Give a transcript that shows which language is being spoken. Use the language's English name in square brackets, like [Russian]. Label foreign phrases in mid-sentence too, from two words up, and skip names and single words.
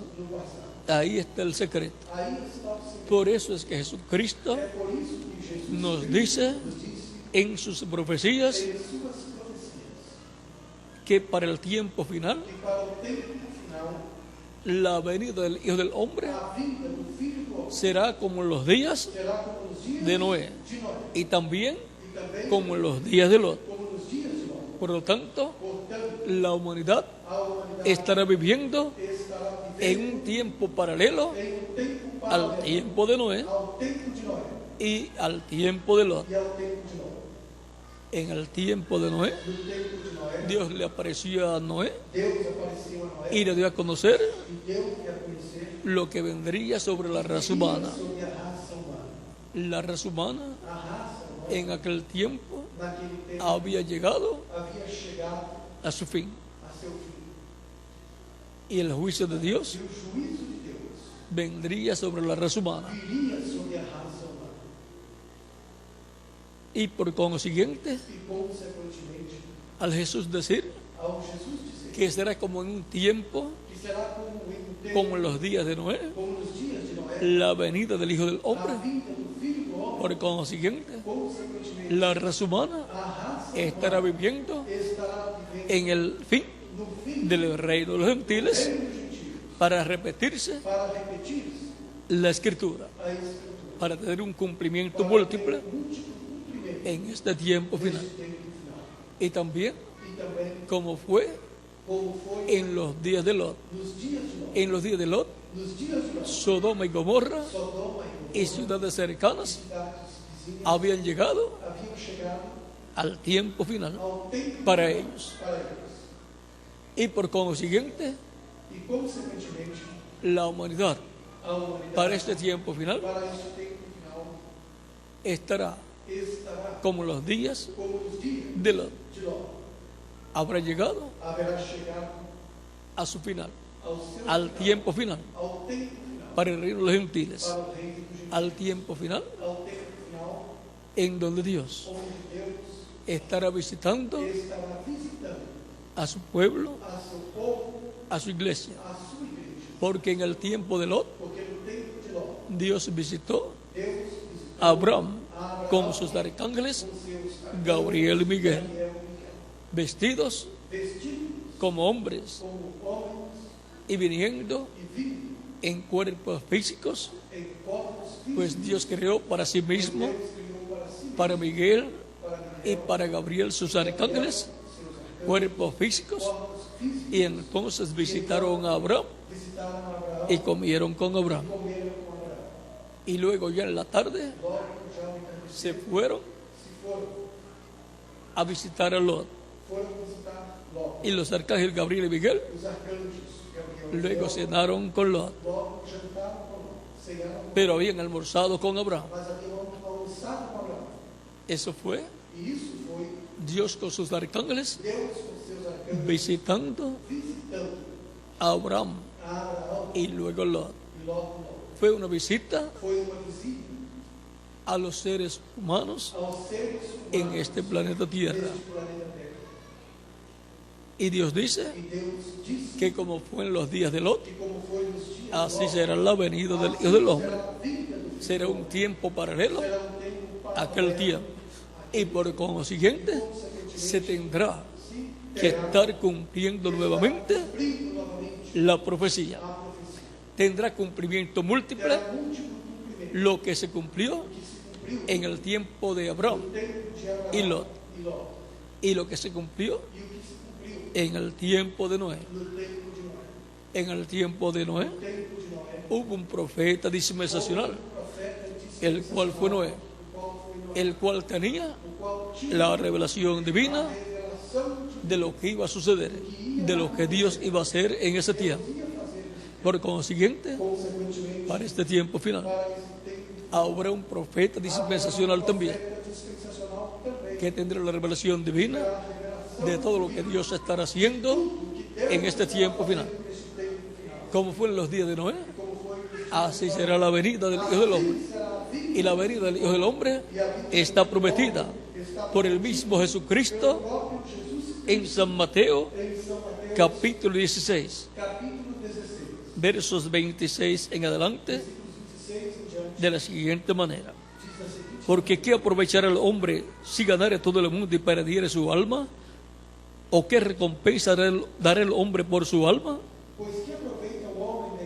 [Spanish] Ahí está el secreto. Por eso es que Jesucristo nos dice en sus profecías que para el tiempo final la venida del Hijo del Hombre [Portuguese] a vinda do Filho do Homem [Spanish] será como en los días [Portuguese] será como nos dias [Spanish] de Noé [Portuguese] de Noé [Spanish] y también [Portuguese] e também [Spanish] como en los días de Lot. [Portuguese] como nos dias de Lot. [Spanish] Por lo tanto, [Portuguese] Portanto, [Spanish] la humanidad [Portuguese] a humanidade [Spanish] estará viviendo [Portuguese] estará [Spanish] en [Portuguese] vivendo [Spanish] un tiempo paralelo [Portuguese] em tempo [Spanish] al [Portuguese] paralelo [Spanish] tiempo de Noé [Portuguese] ao tempo de Noé [Spanish] y al tiempo de Lot. [Portuguese] e ao tempo de Noé. [Spanish] En el tiempo de Noé, [Portuguese] No tempo de Noé, [Spanish] Dios le apareció a Noé [Portuguese] Deus apareceu a Noé [Spanish] y le dio a conocer [Portuguese] e deu-lhe a conhecer [Spanish] lo que vendría sobre la raza humana. [Portuguese] sobre a raça humana. [Spanish] La raza humana [Portuguese] A raça humana, [Spanish] en aquel tiempo [Portuguese] naquele tempo, [Spanish] había llegado [Portuguese] havia chegado [Spanish] a su fin. [Portuguese] a seu fim. [Spanish] Y el juicio de Dios [Portuguese] E o juízo de Deus [Spanish] vendría sobre la raza humana. [Portuguese] viria sobre a raça humana. [Spanish] Y por consiguiente, [Portuguese] E, consequentemente, [Spanish] al Jesús decir [Portuguese] ao Jesus dizer [Spanish] que será como en un tiempo, [Portuguese] que será como em um tempo, [Spanish] como en los días de Noé, [Portuguese] como nos dias de Noé, [Spanish] la venida del Hijo del [Portuguese] a [Spanish] Hombre, [Portuguese] vinda do Filho do Homem, [Spanish] por consiguiente, [Portuguese] consequentemente, [Spanish] la raza humana [Portuguese] a raça [Spanish] estará viviendo [Portuguese] estará vivendo [Spanish] en el fin [Portuguese] no fim [Spanish] del reino de los gentiles [Portuguese] dos gentios [Spanish] para repetirse [Portuguese] para repetir [Spanish] la escritura, [Portuguese] a Escritura, [Spanish] para tener un cumplimiento [Portuguese] para [Spanish] múltiple [Portuguese] ter múltiplo cumprimento [Spanish] en este tiempo final. [Portuguese] neste tempo final. [Spanish] Y también [Portuguese] E também, [Spanish] como fue [Portuguese] como foi [Spanish] en los días de Lot. [Portuguese] nos dias de Lot, [Spanish] En los días de Lot, [Portuguese] nos dias de Lot, [Spanish] Sodoma y Gomorra [Portuguese] Sodoma [Spanish] y ciudades cercanas [Portuguese] cidades vizinhas [Spanish] habían llegado [Portuguese] haviam chegado [Spanish] al tiempo final [Portuguese] ao tempo [Spanish] para [Portuguese] final [Spanish] ellos. [Portuguese] para eles. [Spanish] Y por consiguiente, [Portuguese] E, consequentemente, [Spanish] la humanidad [Portuguese] a humanidade, [Spanish] para este tiempo final [Portuguese] para este tempo final, [Spanish] estará [Portuguese] estará [Spanish] como los días [Portuguese] como os dias [Spanish] de Lot. [Portuguese] de Lot. [Spanish] Habrá llegado [Portuguese] Haverá chegado [Spanish] a su final, [Portuguese] ao seu [Spanish] al [Portuguese] final, [Spanish] tiempo final [Portuguese] ao tempo final, [Spanish] para el reino de los gentiles, [Portuguese] para o reino dos gentios, [Spanish] al tiempo final [Portuguese] ao tempo final, [Spanish] en donde Dios [Portuguese] onde Deus [Spanish] estará visitando [Portuguese] estará visitando [Spanish] a su pueblo, [Portuguese] a seu povo, [Spanish] a su iglesia. [Portuguese] a sua igreja. [Spanish] Porque en el tiempo de Lot, [Portuguese] Porque no tempo de Lot, [Spanish] Dios visitó [Portuguese] Deus visitou [Spanish] a Abraham [Portuguese] a Abraão [Spanish] con sus arcángeles [Portuguese] com seus [Spanish] Gabriel y Miguel, [Portuguese] Gabriel e Miguel, [Spanish] vestidos [Portuguese] vestidos [Spanish] como hombres [Portuguese] como homens [Spanish] y viniendo [Portuguese] e vindo [Spanish] en cuerpos físicos, [Portuguese] em corpos físicos. [Spanish] pues Dios creó para sí mismo, [Portuguese] Deus criou para si mesmo, [Spanish] para Miguel [Portuguese] para [Spanish] y [Portuguese] Miguel, [Spanish] para Gabriel sus arcángeles, [Portuguese] seus arcanjos, [Spanish] cuerpos físicos, [Portuguese] corpos físicos, [Spanish] y entonces visitaron a Abraham [Portuguese] visitaram Abraão [Spanish] y comieron con Abraham. [Portuguese] comeram com Abraão. [Spanish] Y luego ya en la tarde [Portuguese] Logo já o entardecer, [Spanish] se fueron [Portuguese] se foram [Spanish] a visitar a Lot. [Portuguese] visitar Lot. [Spanish] Y los arcángeles Gabriel y Miguel [Portuguese] Os arcanjos Gabriel e [Spanish] luego [Portuguese] Miguel, [Spanish] cenaron con Lot, [Portuguese] logo jantaram com Lot, cearam com Lot, [Spanish] pero habían almorzado con Abraham. [Portuguese] mas haviam almoçado com Abraão. [Spanish] Eso fue [Portuguese] E isso foi [Spanish] Dios con sus arcángeles [Portuguese] Deus com seus arcanjos [Spanish] visitando [Portuguese] visitando [Spanish] a Abraham [Portuguese] a Abraão [Spanish] y luego Lot. [Portuguese] e Lot. [Spanish] Fue una visita [Portuguese] Foi uma visita [Spanish] a los seres humanos [Portuguese] aos seres [Spanish] en [Portuguese] humanos [Spanish] este planeta Tierra. [Portuguese] deste planeta Terra. [Spanish] Y Dios dice [Portuguese] E Deus disse [Spanish] que como fue en los días de Lot, [Portuguese] que como foi nos dias [Spanish] así [Portuguese] de Lot, [Spanish] será la venida del [Portuguese] assim [Spanish] Hijo del Hombre. [Portuguese] será a vinda do Filho [Spanish] Será [Portuguese] do [Spanish] un [Portuguese] Homem. [Spanish] tiempo paralelo [Portuguese] Será um tempo [Spanish] a aquel tiempo. Y por consiguiente se tendrá que estar cumpliendo nuevamente [Portuguese] cumprindo novamente [Spanish] la profecía. [Portuguese] a profecia. [Spanish] Tendrá cumplimiento múltiple [Portuguese] Terá múltiplo cumprimento [Spanish] lo que se cumplió [Portuguese] que se cumpriu [Spanish] en el tiempo de Abraham [Portuguese] no tempo de Abraão [Spanish] y Lot, [Portuguese] e Lot. [Spanish] y lo que se cumplió [Portuguese] E o que se cumpriu [Spanish] en el tiempo de Noé. [Portuguese] no tempo de Noé. [Spanish] En el tiempo de Noé [Portuguese] No tempo de Noé, [Spanish] hubo un profeta dispensacional, [Portuguese] profeta disse [Spanish] el cual fue Noé, [Portuguese] o qual foi Noé, [Spanish] el cual tenía [Portuguese] o qual tinha [Spanish] la revelación divina [Portuguese] a revelação [Spanish] de lo que iba a suceder, de lo que Dios iba a hacer en ese tiempo. [Portuguese] de ia fazer. [Spanish] Por consiguiente, [Portuguese] Consequentemente, [Spanish] para este tiempo final, [Portuguese] para esse tempo, [Spanish] habrá un profeta dispensacional también, [Portuguese] profeta dispensacional também [Spanish] que tendrá la revelación divina [Portuguese] a revelação [Spanish] de todo lo que Dios estará haciendo en este tiempo final. [Portuguese] desse tempo final. [Spanish] Como fue en los días de Noé, [Portuguese] Como foi [Spanish] así será la venida del Hijo del Hombre. [Portuguese] será a vinda [Spanish] Y la venida del Hijo del Hombre está prometida por el mismo Jesucristo [Portuguese] próprio Jesus [Spanish] en San Mateo, [Portuguese] em São Mateus, [Spanish] capítulo 16, [Portuguese] capítulo 16, [Spanish] versos 26 en adelante, [Portuguese] 16 em diante, [Spanish] de la siguiente manera. [Portuguese] diz da seguinte: [Spanish] Porque ¿qué aprovechará el hombre si ganare todo el mundo y perdiere su alma? ¿O qué recompensa dará el hombre por su alma? [Portuguese] pois que aproveita o